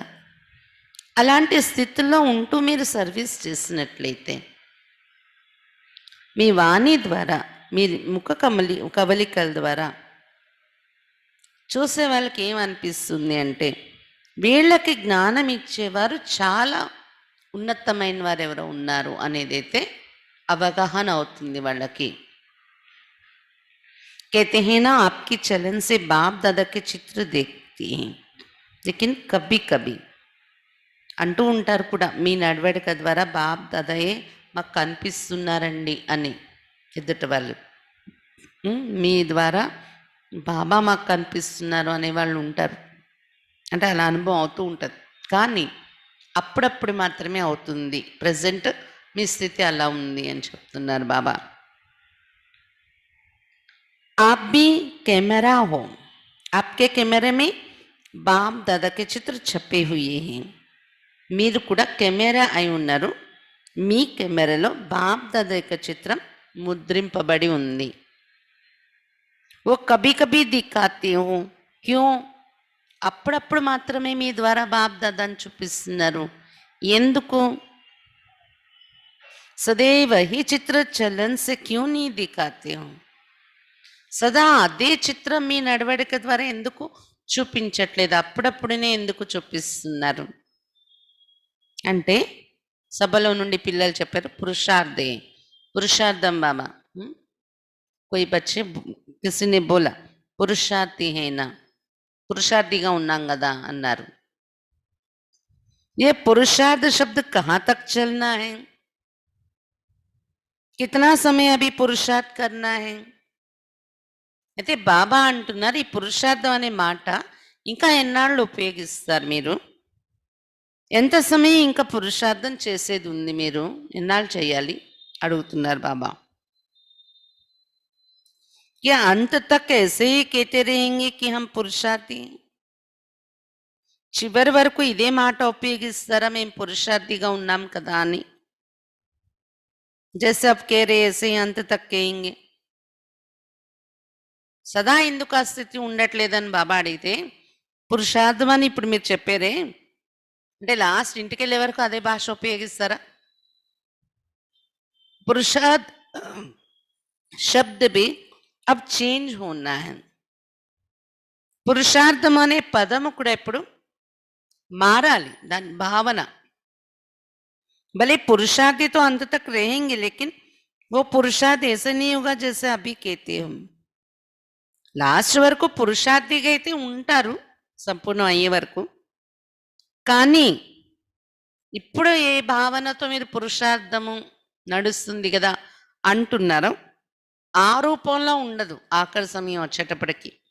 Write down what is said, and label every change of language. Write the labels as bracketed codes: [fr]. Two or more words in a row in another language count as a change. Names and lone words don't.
[te] అలాంటి స్థితిలో ఉంటూ మీరు సర్వీస్ చేసినట్లయితే, మీ వాణి ద్వారా, మీ ముఖ కవలికల ద్వారా చూసే వాళ్ళకి ఏమనిపిస్తుంది అంటే, వీళ్ళకి జ్ఞానం ఇచ్చేవారు చాలా ఉన్నతమైన వారు ఎవరో ఉన్నారు అనేదైతే అవగాహన అవుతుంది వాళ్ళకి. [hi] कहते हैं ना, आपकी चलन से बाप दादा के चित्र देखती हैं लेकिन कभी कभी [te] అంటూ ఉంటారు కూడా, మీ నడవడిక ద్వారా బాప్ దాదాయే మాకు కనిపిస్తున్నారండి అని ఎదుట వాళ్ళు. మీ ద్వారా బాబా మాకు కనిపిస్తున్నారు అనేవాళ్ళు ఉంటారు. అంటే అలా అనుభవం అవుతూ ఉంటుంది, కానీ అప్పుడప్పుడు మాత్రమే అవుతుంది. ప్రజెంట్ మీ స్థితి అలా ఉంది అని చెప్తున్నారు బాబా. [hi] आप भी कैमरा हो, आपके कैमरे में बाप दादा के चित्र छपे हुए हैं. [te] మీరు కూడా కెమెరా అయి ఉన్నారు, మీ కెమెరాలో బాప్ దాదా యొక్క చిత్రం ముద్రింపబడి ఉంది. [hi] ओ कभी कभी दिखाते हो क्यों, [te] అప్పుడప్పుడు మాత్రమే మీ ద్వారా బాప్ దాదాని చూపిస్తున్నారు, ఎందుకు? [hi] సदैव ही चित्र चलन से क्यों नहीं दिखाते हो. [te] సదా అదే చిత్రం మీ నడవడిక ద్వారా ఎందుకు చూపించట్లేదు? అప్పుడప్పుడునే ఎందుకు చూపిస్తున్నారు అంటే, సభలో నుండి పిల్లలు చెప్పారు, పురుషార్థం బాబా. [hi] कोई बच्चे, किसी ने बोला पुरुषार्थी है ना, [te] పురుషార్థిగా ఉన్నాం కదా అన్నారు. [hi] ये पुरुषार्थ शब्द कहाँ तक चलना है? कितना समय अभी पुरुषार्थ करना है? [te] అయితే బాబా అంటున్నారు, ఈ పురుషార్థం అనే మాట ఇంకా ఎన్నాళ్ళు ఉపయోగిస్తారు మీరు? ఎంత సమయం ఇంకా పురుషార్థం చేసేది ఉంది, మీరు ఎన్నాళ్ళు చేయాలి అడుగుతున్నారు బాబా. [hi] क्या अंत तक ऐसे ही कहते रहेंगे कि हम पुरुषार्थी? [te] చివరి వరకు ఇదే మాట ఉపయోగిస్తారా, మేము పురుషార్థిగా ఉన్నాం కదా అని? [hi] जैसे अब कह रहे ऐसे ही अंत तक कहेंगे. [te] సదా ఎందుకు ఆ స్థితి ఉండట్లేదని బాబా అడిగితే, పురుషార్థం అని ఇప్పుడు మీరు చెప్పారే, అంటే లాస్ట్ ఇంటికెళ్ళే వరకు అదే భాష ఉపయోగిస్తారా? [hi] పురుషార్థ్ शब्द भी अब చేంజ్ होना है. [te] పురుషార్థం అనే పదము కూడా ఇప్పుడు మారాలి, దాని భావన. [hi] भले पुरुषार्थी तो अंत तक रहेंगे, लेकिन वो पुरुषार्थ ऐसे नहीं होगा जैसे अभी कहते हम. [te] లాస్ట్ వరకు పురుషార్థిగా అయితే ఉంటారు సంపూర్ణం అయ్యే వరకు. కానీ ఇప్పుడు ఏ భావనతో మీరు పురుషార్థము నడుస్తుంది కదా అంటున్నారో ఆ రూపంలో ఉండదు ఆఖరి సమయం వచ్చేటప్పటికి.